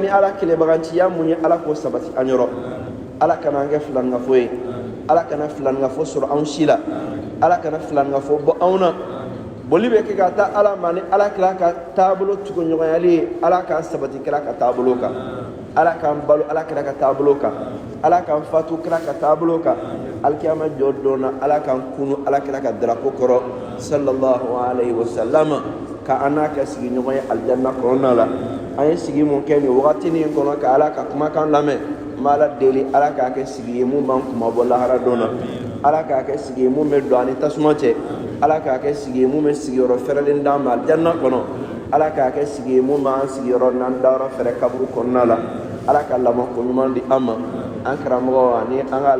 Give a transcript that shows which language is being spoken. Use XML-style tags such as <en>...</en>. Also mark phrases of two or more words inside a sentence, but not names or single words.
<bm>ni ala kelebagantiya mun ye ala k'o sabati an yɔrɔ ala kana an kɛ filaningafo ye ala kana filaningafo sɔrɔ anw si la ala kana filaningafo bɔ anw na boli bɛ kɛ ka taa ala ma ni ala kira ka taabolo tuguɲɔgɔnyali ye ala k'an sabati kira ka taabolo kan ala k'an balo ala kira ka taabolo kan ala k'an fatu kira ka taabolo kan alikiyama jɔ don na ala k'an kunu ala kira ka darapo kɔrɔ</bm> <ar>صلى الله عليه وسلم</ar> <bm>ka an n'a kɛ sigiɲɔgɔn ye alijanna kɔnɔna la an ye sigi mun kɛ nin wagati nin kɔnɔ ka ala ka kumakan lamɛn n bɛ ala deli ala k'a kɛ sigi ye mun b'an kuma bɔ lahara don na ala k'a kɛ sigi ye mun bɛ don ani tasuma cɛ ala k'a kɛ sigi ye mun bɛ sigiyɔrɔ fɛrɛlen d'an ma alijanna kɔnɔ ala k'a kɛ sigi ye mun b'an sigiyɔrɔ n'an dayɔrɔ fɛrɛ kaburu kɔnɔna la ala ka lamɔko ɲuman di an ma an karamɔgɔ ani an ka</bm>